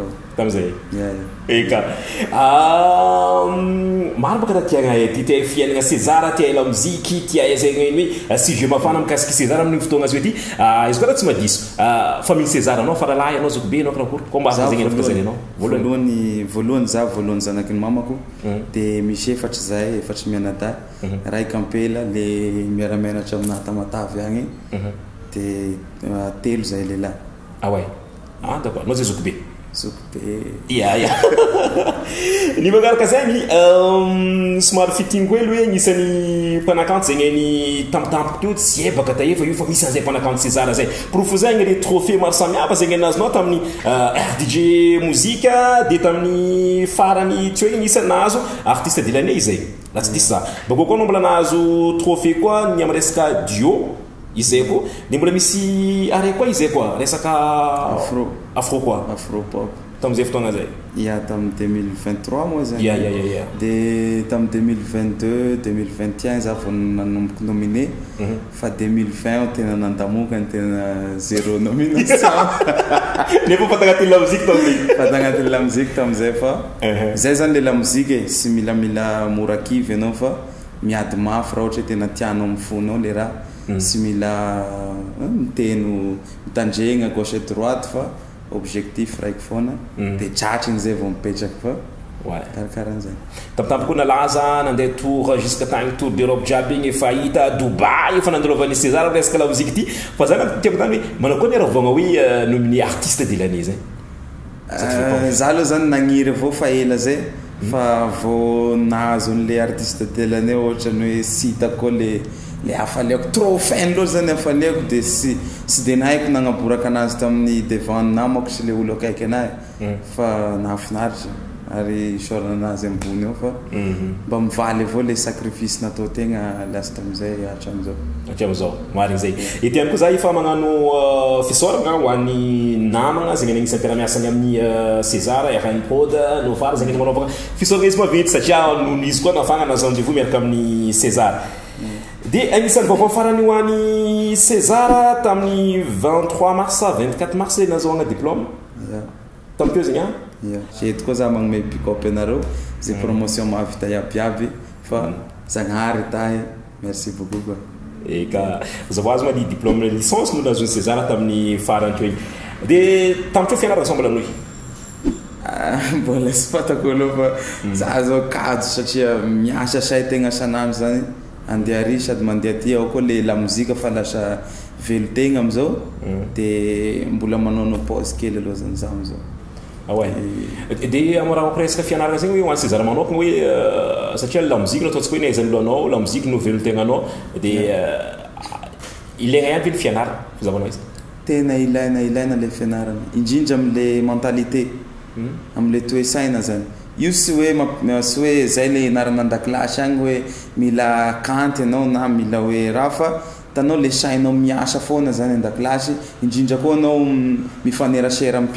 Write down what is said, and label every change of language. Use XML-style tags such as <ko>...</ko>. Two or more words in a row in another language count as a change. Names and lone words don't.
<mg>tamizay eka maro baka raha tiagna ty tia fiainagna César tia</mg> <fr>la musique</fr> <mg>tia zegny hoe sujet mafana mikasiky César amin'ny fotoagna azy hoe ty izy koa raha tsy madiso famille César anao faralahy anao zoko be anao karakory komba zegny afaka zany anao voalohany za voalohany zanaky ny mamako de misy efatry mianadahy raiky ampela le miara-mianatra amina tamatavy agny de telo zay lehilahy.</mg> <fr>Ah ouais. Ah d'accord.</fr> <mg>Anao zay zokibe. Zokibe. Ya. Ny magnaraka zegny somary fitingo hoe hoe agnisan'ny mpanakanto zegny ny tampotampoka teo tsy ebaka taefa io fa misy an'izay mpanakanto César zay. Profo zegny</mg> <fr>les trophées</fr> <mg>maro samihafa zegny anazonao tamin'ny RDJ mozika de tamin'ny farany tsy hoe nisy nahazo</mg> <fr>artiste de l'année</fr> <mg>zay. La tsy diso za. Bakô koa mbola nahazo trophée koa ny amin'ny resaka duo izay koa de mbola misy are koa izay koa resaka afro koa.</mg> <en>Afro pop.</en> <mg>Tam'izay fotoagna zay. Ya tam 2023 moa zany. Ya. De tam 2022, 2021 za vao nanomboka nominé. Fa 2020 tena nandamoka tena zéro nomination. Nefa fatagnaty</mg> <fr>la musique</fr> <mg>tam'zay. Fatagnaty</mg> <fr>la musique</fr> <mg>tam'zay fa. Zay zany le</mg> <fr>la musique</fr> <mg>sy mila mora kivy anao fa miady mafy raha ohatra tena tianao mifonao le raha. Sy mila miteno mitandregna</mg> <fr>gauche et droite</fr> <mg>fa objectif raiky foana de tratriny zay vao mipetraky fa karakaran'zay. Tampotampo koa nalaza nandeha</mg> <fr>tour jusqu'à</fr> <mg>tagny</mg> <fr>tour d'Europe</fr> <mg>jiaby igny efa hita Dubai efa nandalovany César resaka</mg> <fr>la musique</fr> <mg>ty fa zany tiako tany hoe manao koa ny aravogna hoe nominé</mg> <fr>artiste de l'année</fr> <mg>zay. Za aloha zany nagniry avao fa ela zay fa vao nahazo an'le</mg> <fr>artiste de l'année</fr> <mg>ohatrany hoe sy hitako le afaliako trop fan loatra zany afaliako de sy de nahaiko nagnaboraka anazy tamin'ny devant namako sy le olo akaiky anahy fa nahafinaritra ary isorana anazy ambony eo fa mba mivaly avao le sacrifice natao tegna lasta amizay hatramizao marigny zay etiany koa za efa magnano fisoragna ho an'ny namagna zegny anisy ampiaramiasany amin'ny César RN Prod Novara zegny manaovagna fisoragna izy maventy satria noho izy koa nafagna nazo rendez-vous miaraka amin'ny César. De anisan'ny vaovao farany ho an'ny César tamin'ny 23 mars 24 mars nazahoagna diplôme. Tamikeo zegny a? Eto koa za magnome pick-up anareo zay promotion mahavita iabiaby fa Zagnahary tahy</mg> <fr>merci beaucoup quoi.</fr> <mg>Eka zavo azy ma ny</mg> <fr>diplôme licence</fr> <mg>no nazahoan'ny César tamin'ny farany teo igny. De tamikeo fianarana sao mbola noy? Mbola sy fatako aloha fa za zao kado satria miasa say tegna sanandro zany andeha ary sady mandeha ty ao koa le la mozika fa lasa velo tegna amizao de mbola manao pause kely aloha zany za amizao.</mg> <fr>Ah ouais.</fr> <mg>De amora presque fianarana zegny hoe ho an'ny César manokana hoe satria la mozika no ataontsika hoe naizany lohanao la mozika no velo tegnanao de ilaigna ihany ve ny fianarana fizahavanao izy? Tena ilaina le fianarana indrindra am'le mentalité am'le toe-saina zany. Io sy hoe zay le ianarana an-dakilasy agny hoe mila kanty anao na mila hoe raha fa tanao le sainao miasa foana zany an-dakilasy indrindra koa anao mifanerasera amin'ny</mg>